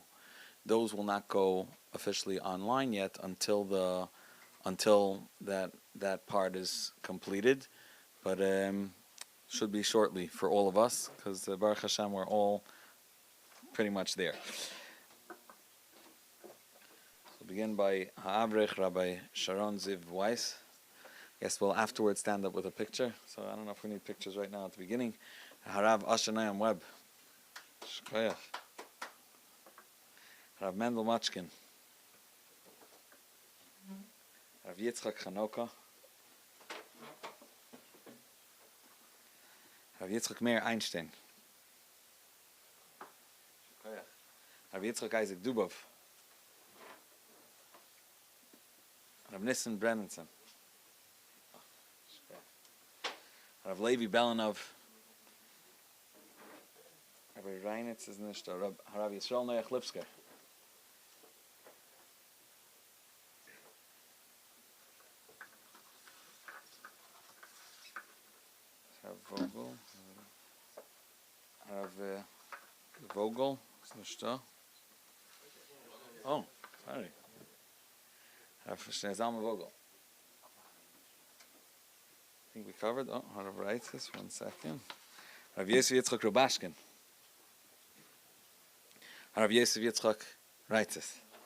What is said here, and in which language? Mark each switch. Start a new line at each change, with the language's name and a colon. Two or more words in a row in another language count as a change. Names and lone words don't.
English: Those will not go officially online yet until that part is completed, but should be shortly for all of us, because
Hebrew: ברוך השם,
English: we're all pretty much there. So begin by Ha'avrech Rabbi Sharon Ziv Weiss. Yes, we'll afterwards stand up with a picture, so I don't know if we need pictures right now at the beginning. Harav Ashanayam Webb. Shkoyach. Rav Mendel Machkin. Rav Yitzchak Chanoka. Rav Yitzchak Meir Einstein. Rav Yitzchak Isaac Dubov. Rav Nissen Brennenson. Rav Levi Belanov.
Yiddish: Rabbi Reinitz איז נישט דא.
English: Rav Yisrael Noach Lipsker. Rav Vogel.
Yiddish: Rav Vogel איז נישט דא.
English: Oh, sorry. Rav Zalman Vogel. think we covered. Oh, how to write this? 1 second. Rav Yosef Yitzchak Rubashkin. Rav Yosef Yitzchak writes this.